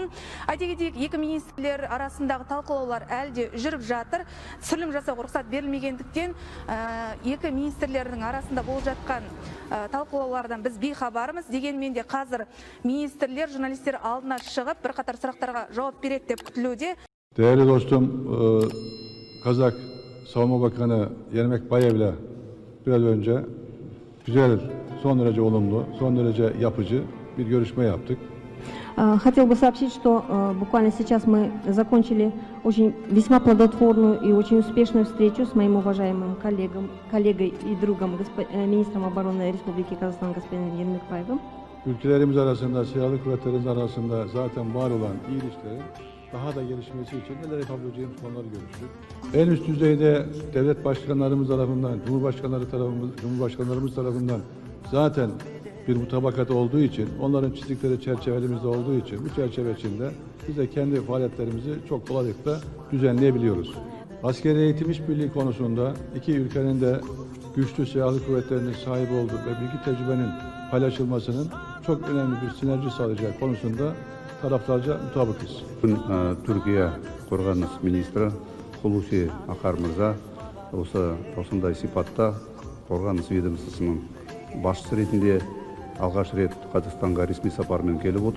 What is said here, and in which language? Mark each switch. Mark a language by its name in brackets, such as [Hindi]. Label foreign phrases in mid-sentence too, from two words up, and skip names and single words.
[Kazakh] Айта кетейік, екі министрлер арасындағы талқылаулар әлде жүріп жатыр. Түсірілім жасауға рұқсат берілмегендіктен екі министрлердің арасында болып жатқан талқылаулардан біз бейхабармыз. Дегенмен де қазір министрлер журналистер алдына шығып бірқатар сұрақтарға жауап береді деп күтілуде. [Turkish] Değerli dostum, Kazak Savunma Bakanı Yermekbayev'le biraz önce güzel, son derece olumlu, son derece yapıcı bir görüşme yaptık. [Russian] Хотел бы сообщить, что буквально сейчас мы закончили весьма плодотворную и очень успешную встречу с моим уважаемым коллегой и другом, министром обороны Республики Казахстан господином Ермекбаевым. [Turkish] Ülkelerimiz arasında, silahlı kuvvetlerimiz arasında zaten var olan iyi ilişkilerin daha da gelişmesi için neler yapabileceğimiz konuları görüştük. En üst düzeyde devlet başkanlarımız tarafından, Cumhurbaşkanlarımız tarafından zaten bir mutabakat olduğu için, onların çizdikleri çerçevelimizde olduğu için bu çerçeve içinde biz de kendi faaliyetlerimizi çok kolaylıkla düzenleyebiliyoruz. Askeri eğitim işbirliği konusunda iki ülkenin de güçlü silahlı kuvvetlerinin sahibi olduğu ve bilgi tecrübenin paylaşılmasının çok önemli bir sinerji sağlayacağı konusunda taraflarca mutabıkız. [Kazakh] Türkiye Қорғаныс министрі Хулуси Акар мырза осындай сипатта қорғаныс ведомствосының басшысы ретінде алғаш рет Қазақстанға ресми сапармен келіп отыр.